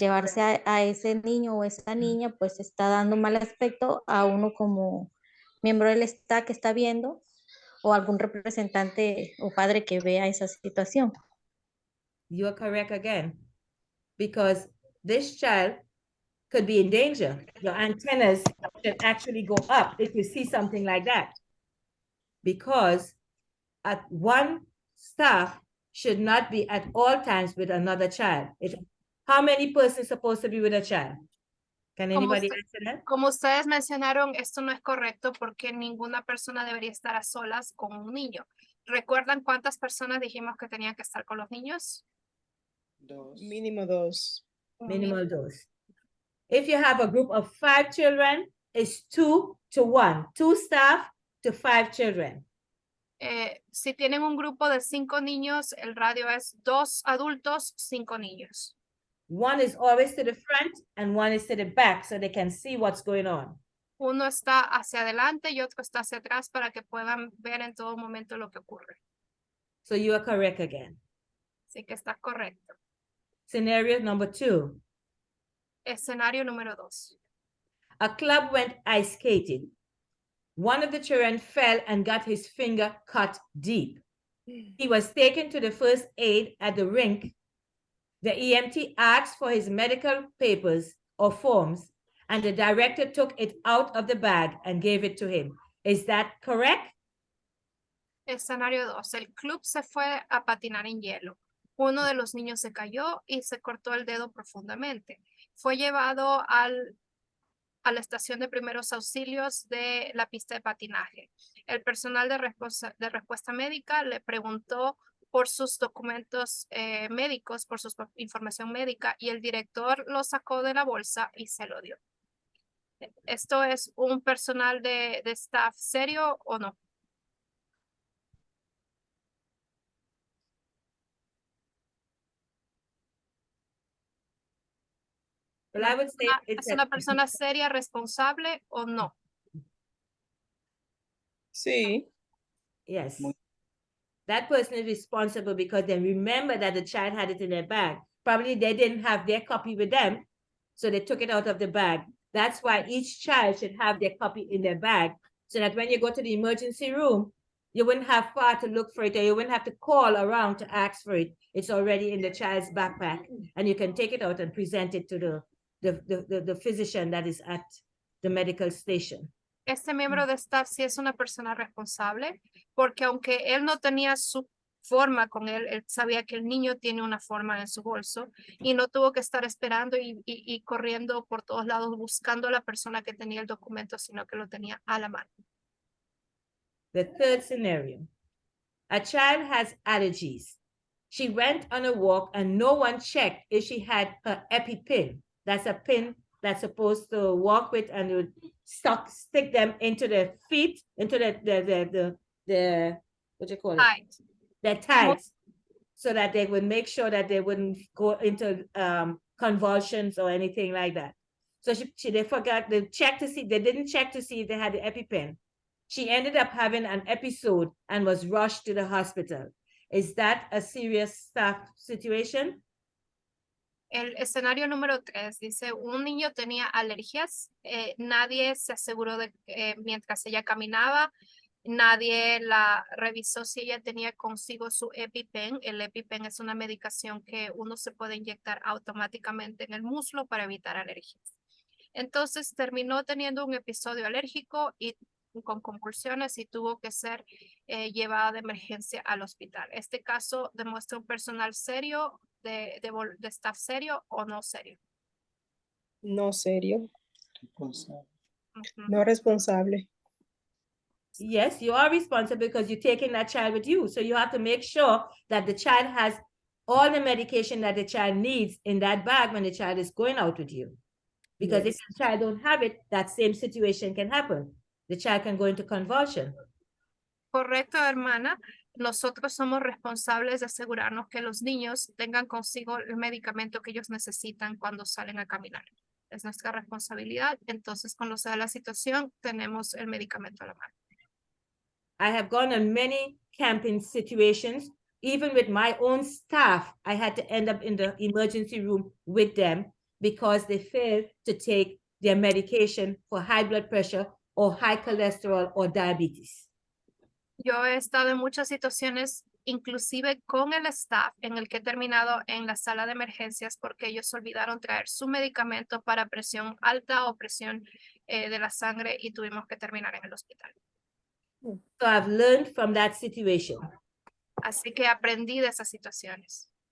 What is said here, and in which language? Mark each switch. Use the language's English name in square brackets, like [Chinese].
[Spanish] llevarse a ese niño o esa niña, pues está dando mal aspecto a uno como miembro del staff que está viendo, o algún representante o padre que vea esa situación. [English] You are correct again, because this child could be in danger. Your antennas should actually go up if you see something like that, because at one staff should not be at all times with another child. How many persons supposed to be with a child? Can anybody answer that? [Spanish] Como ustedes mencionaron, esto no es correcto porque ninguna persona debería estar a solas con un niño. ¿Recuerdan cuántas personas dijimos que tenían que estar con los niños? Mínimo 2. [English] Minimal dose. If you have a group of 5 children, it's 2 to 1, 2 staff to 5 children. [Spanish] Si tienen un grupo de 5 niños, el radio es 2 adultos, 5 niños. [English] One is always to the front and one is to the back so they can see what's going on. [Spanish] Uno está hacia adelante y otro está hacia atrás para que puedan ver en todo momento lo que ocurre. [English] So you are correct again. [Spanish] Así que está correcto. [English] Scenario number 2. [Spanish] Escenario número 2. [English] A club went ice skating. One of the children fell and got his finger cut deep. He was taken to the first aid at the rink. The EMT asked for his medical papers or forms, and the director took it out of the bag and gave it to him. Is that correct? [Spanish] Escenario 2. El club se fue a patinar en hielo. Uno de los niños se cayó y se cortó el dedo profundamente. Fue llevado a la estación de primeros auxilios de la pista de patinaje. El personal de respuesta médica le preguntó por sus documentos médicos, por su información médica, y el director lo sacó de la bolsa y se lo dio. ¿Esto es un personal de staff serio o no? [English] Well, I would say it's [Spanish] ¿Es una persona seria, responsable o no? Sí, [English] yes. That person is responsible because they remember that the child had it in their bag. Probably they didn't have their copy with them, so they took it out of the bag. That's why each child should have their copy in their bag, so that when you go to the emergency room, you wouldn't have far to look for it, or you wouldn't have to call around to ask for it. It's already in the child's backpack, and you can take it out and present it to the physician that is at the medical station. [Spanish] Este miembro de staff sí es una persona responsable, porque aunque él no tenía su forma con él, él sabía que el niño tiene una forma en su bolso y no tuvo que estar esperando y corriendo por todos lados buscando a la persona que tenía el documento, sino que lo tenía a la mano. [English] The third scenario, a child has allergies. She went on a walk and no one checked if she had her EpiPen. That's a pin that's supposed to walk with and would stick them into the feet, into the what do you call it? Right. Their tights, so that they would make sure that they wouldn't go into convulsions or anything like that. So they forgot, they didn't check to see if they had the EpiPen. She ended up having an episode and was rushed to the hospital. Is that a serious staff situation? [Spanish] El escenario número 3 dice, un niño tenía alergias, nadie se aseguró de mientras ella caminaba, nadie la revisó si ella tenía consigo su EpiPen. El EpiPen es una medicación que uno se puede inyectar automáticamente en el muslo para evitar alergias. Entonces terminó teniendo un episodio alérgico y con convulsiones y tuvo que ser llevada de emergencia al hospital. Este caso demuestra un personal serio, de staff serio o no serio. no serio, Ujú. no responsable. [English] Yes, you are responsible because you're taking that child with you. So you have to make sure that the child has all the medication that the child needs in that bag when the child is going out with you. Because Yes. if the child don't have it, that same situation can happen. The child can go into convulsion. [Spanish] Correcto, hermana. Nosotros somos responsables de asegurarnos que los niños tengan consigo el medicamento que ellos necesitan cuando salen a caminar. Es nuestra responsabilidad. Entonces, cuando se da la situación, tenemos el medicamento a la mano. [English] I have gone on many camping situations. Even with my own staff, I had to end up in the emergency room with them because they failed to take their medication for high blood pressure or high cholesterol or diabetes. [Spanish] Yo he estado en muchas situaciones, inclusive con el staff, en el que he terminado en la sala de emergencias porque ellos olvidaron traer su medicamento para presión alta o presión de la sangre y tuvimos que terminar en el hospital. [English] So I've learned from that situation. [Spanish] Así que aprendí de esas situaciones.